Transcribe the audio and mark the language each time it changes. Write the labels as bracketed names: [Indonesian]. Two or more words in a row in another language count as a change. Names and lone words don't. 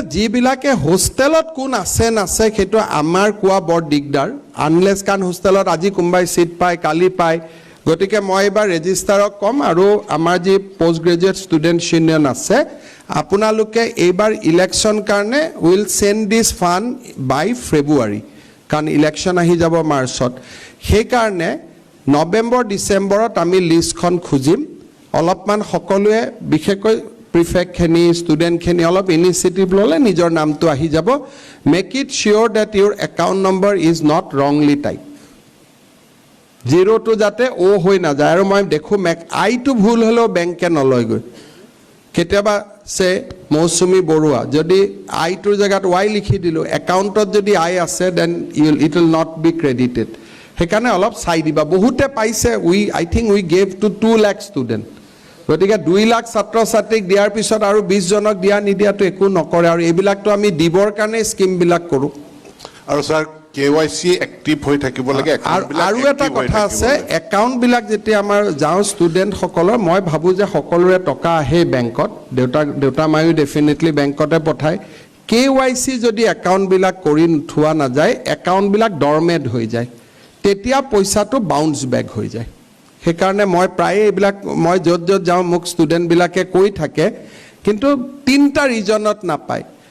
[Assamese] যিবিলাকে হোষ্টেলত কোন আছে নাছে সেইটো আমাৰ কোৱা বৰ দিগদাৰ আনলেছ কান হোষ্টেলত আজি কোনবাই সিট পায় কালি পায় গতিকে মই এবাৰ ৰেজিষ্ট্ৰাৰক কম আৰু আমাৰ যি [English] post graduate student union [Assamese] আছে আপোনালোকে এইবাৰ ইলেকশ্যন কাৰণে [English] will send this fund by February [Assamese] কাৰণ ইলেকশ্যন আহি যাব মাৰ্চত সেইকাৰণে নৱেম্বৰ ডিচেম্বৰত আমি লিষ্টখন খুজিম অলপমান সকলোৱে বিশেষকৈ প্ৰিফেক্টখিনি ষ্টুডেণ্টখিনি অলপ ইনিচিয়েটিভ ল'লে নিজৰ নামটো আহি যাব [English] make it sure that your account number is not wrongly type [Assamese] জিৰ'টো যাতে অ' হৈ নাযায় আৰু মই দেখোঁ আইটো ভুল হ'লেও বেংকে নলয়গৈ কেতিয়াবা সে মৌচুমী বৰুৱা যদি আইটোৰ জেগাত ৱাই লিখি দিলোঁ একাউণ্টত যদি আই আছে [English] then it will not be credited [Assamese] সেইকাৰণে অলপ চাই দিবা বহুতে পাইছে [English] I think we gave to 2 lakh student [Assamese] গতিকে 2 লাখ ছাত্ৰ ছাত্ৰীক দিয়াৰ পিছত আৰু 20 জনক দিয়া নিদিয়াটো একো নকৰে আৰু এইবিলাকতো আমি দিবৰ কাৰণে স্কিমবিলাক কৰোঁ আৰু স্যাৰ কেৱাইসি এক্টিভ হৈ থাকিব লাগে আৰু এটা কথা আছে একাউণ্টবিলাক যেতিয়া আমাৰ যাওঁ ষ্টুডেণ্টসকলৰ মই ভাবোঁ যে সকলোৰে টকা আহে বেংকত দেউতা মায়ো ডেফিনেটলি বেংকতে পঠায় কেৱাইসি যদি একাউণ্টবিলাক কৰি থোৱা নাযায় একাউণ্টবিলাক ডৰমেট হৈ যায় তেতিয়া পইচাটো [English] bounce back [Assamese] হৈ যায় সেইকাৰণে মই প্ৰায়ে এইবিলাক মই য'ত যাওঁ মোক ষ্টুডেণ্টবিলাকে কৈ থাকে কিন্তু 3টা ৰিজনত নাপায়